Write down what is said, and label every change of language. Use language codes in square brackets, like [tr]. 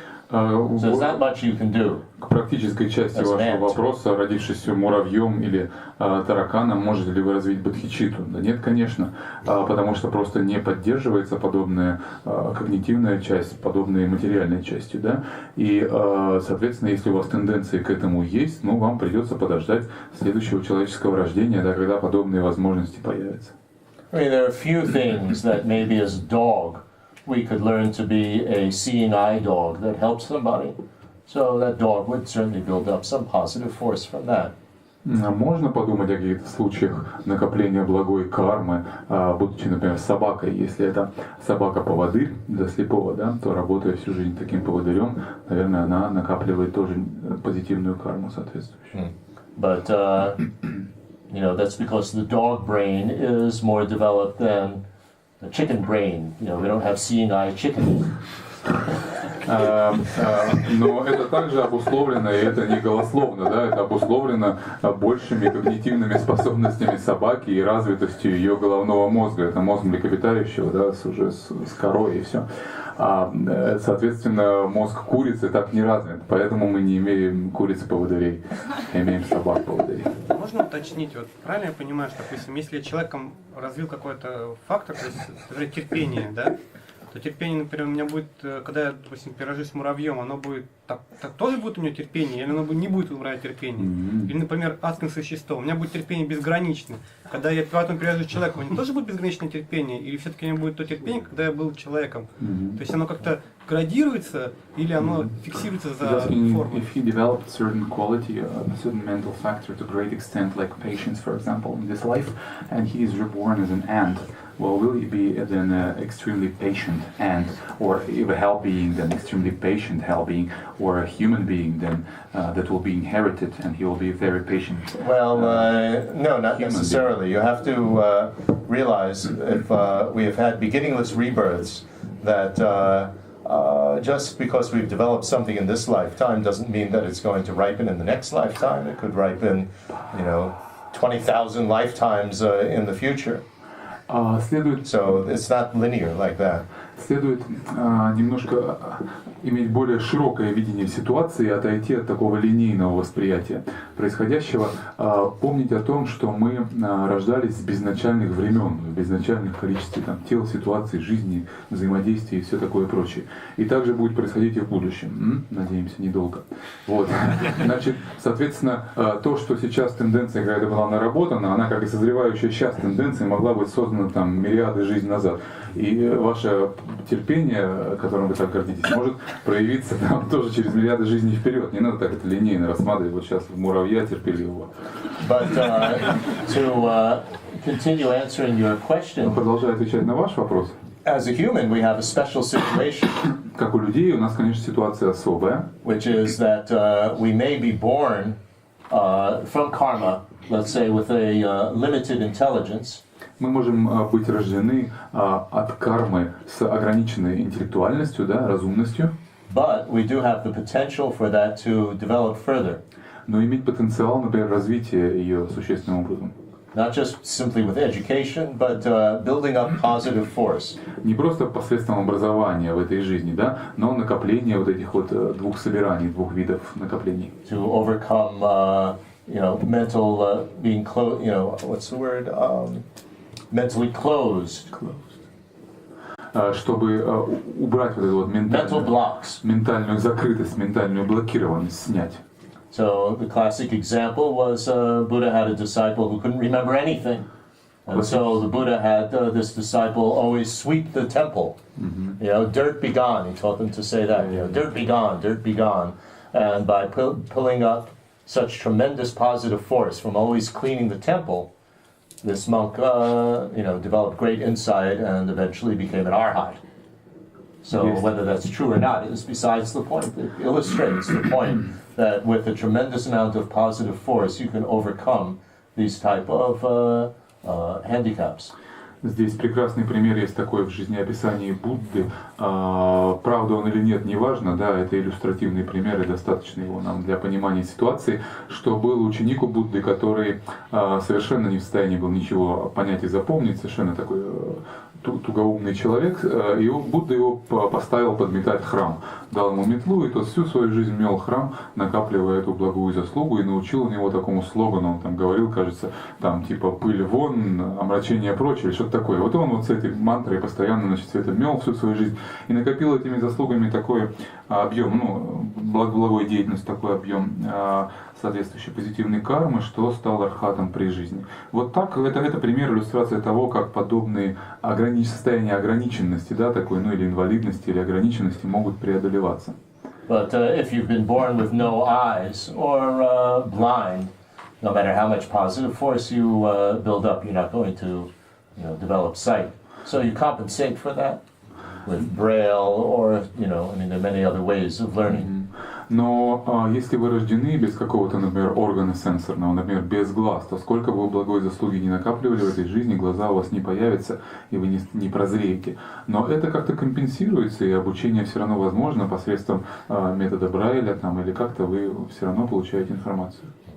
[en] So there's not much you can do. [ru] К практической части вашего вопроса, родившись муравьем или тараканом, можете ли вы развить бодхичитту? Да нет, конечно, потому что просто не поддерживается подобная когнитивная часть, подобной материальной частью, да? И, соответственно, если у вас тенденции к этому есть, вам придется подождать следующего человеческого рождения, да, когда подобные возможности появятся. [en] I mean, there are few things that maybe as a dog we could learn to be a seeing eye dog that helps somebody. So that dog would certainly build up some positive force from that. [ru] Можно подумать о каких-то случаях накопления благой кармы, будучи, например, собакой. Если это собака-поводырь для слепого, да, то, работая всю жизнь таким поводырем, наверное, она накапливает тоже позитивную карму соответствующую. [en] But that's because the dog brain is more developed than the chicken brain. We don't have seeing eye chicken. [ru] Но это также обусловлено, и это не голословно, да, это обусловлено большими когнитивными способностями собаки и развитостью ее головного мозга. Это мозг млекопитающего, да, уже с корой и все. Соответственно, мозг курицы так не развит, поэтому мы не имеем куриц-поводырей, имеем собак-поводырей. Можно уточнить, правильно я понимаю, что, допустим, если человеком развил какой-то фактор, то есть, например, терпение, да, то терпение, например, у меня будет, когда я, допустим, перерожусь с муравьем, оно будет, так тоже будет у меня терпение, или оно не будет умирать терпение. Или, например, адское существо, у меня будет терпение безграничное. Когда я потом перерожусь человеком, у меня тоже будет безграничное терпение, или все-таки у меня будет то терпение, когда я был человеком. То есть оно как-то градируется, или оно фиксируется за формой. [en] If he developed certain quality, a certain mental factor to a great extent, like patience, for example, in this life, and he is reborn as an ant, well, will he be then an extremely patient ant, or if a hell being, then extremely patient hell being, or a human being, then that will be inherited, and he will be very patient? Well, no, not necessarily. You have to realize if we have had beginningless rebirths, that just because we've developed something in this lifetime doesn't mean that it's going to ripen in the next lifetime. It could ripen, 20,000 lifetimes in the future. So it's not linear like that. [ru] Следует немножко иметь более широкое видение ситуации и отойти от такого линейного восприятия происходящего. Помнить о том, что мы рождались с безначальных времен, в безначальных количестве тел, ситуаций, жизни, взаимодействий и все такое прочее. И также будет происходить и в будущем. Надеемся, недолго. Вот. Значит, соответственно, то, что сейчас тенденция какая-то была наработана, она как и созревающая сейчас тенденция могла быть создана миллиарды жизней назад. И ваше терпение, которым вы так гордитесь, может проявиться тоже через миллиарды жизней вперед. Не надо так это линейно рассматривать. Вот сейчас муравья терпеливого. [en] But to continue answering your question, [ru] продолжая отвечать на ваш вопрос, [en] as a human, we have a special situation. [ru] Как у людей, у нас, конечно, ситуация особая. [en] Which is that we may be born from karma, let's say, with a limited intelligence. [ru] Мы можем быть рождены от кармы с ограниченной интеллектуальностью, разумностью. [en] But we do have the potential for that to develop further. [ru] Но иметь потенциал, например, развития ее существенным образом. [en] Not just simply with education, but building up positive force. [ru] Не просто посредством образования в этой жизни, но накопление вот этих двух собираний, двух видов накоплений. [en] To overcome, mental being closed. What's the word? Mentally closed. [ru] Чтобы убрать вот эту ментальную закрытость, ментальную блокированность, снять. [en] So the classic example was Buddha had a disciple who couldn't remember anything. And so the Buddha had this disciple always sweep the temple. Dirt be gone. He taught them to say that. Dirt be gone, dirt be gone. And by pulling up such tremendous positive force from always cleaning the temple, this monk, developed great insight and eventually became an arhat. So whether that's true or not is besides the point. It illustrates the point that with a tremendous amount of positive force, you can overcome these type of handicaps. [ru] Здесь прекрасный пример есть такой в жизнеописании Будды. Правда он или нет, неважно, это иллюстративный пример и достаточно его нам для понимания ситуации, что был ученик у Будды, который совершенно не в состоянии был ничего понять и запомнить, совершенно такой тугоумный человек, и Будда его поставил подметать храм. Дал ему метлу, и тот всю свою жизнь мел храм, накапливая эту благую заслугу, и научил у него такому слогану, он говорил, кажется, типа «пыль вон, омрачение прочь», или что-то такое. Вот он с этой мантрой постоянно, все это мел всю свою жизнь, и накопил этими заслугами такой объем, благой деятельности, такой объем соответствующей позитивной кармы, что стал архатом при жизни. Вот так, это пример, иллюстрация того, как подобные состояния ограниченности, такой, или инвалидности, или ограниченности могут преодолеваться. [en] But if you've been born with no eyes or blind, no matter how much positive force you build up, you're not going to, develop sight. So you compensate for that with braille or, there are many other ways of learning. [ru] Но если вы рождены без какого-то, например, органа сенсорного, например, без глаз, то сколько бы вы благой заслуги не накапливали в этой жизни, глаза у вас не появятся, и вы не прозреете. Но это как-то компенсируется, и обучение все равно возможно посредством метода Брайля, или как-то вы все равно получаете информацию.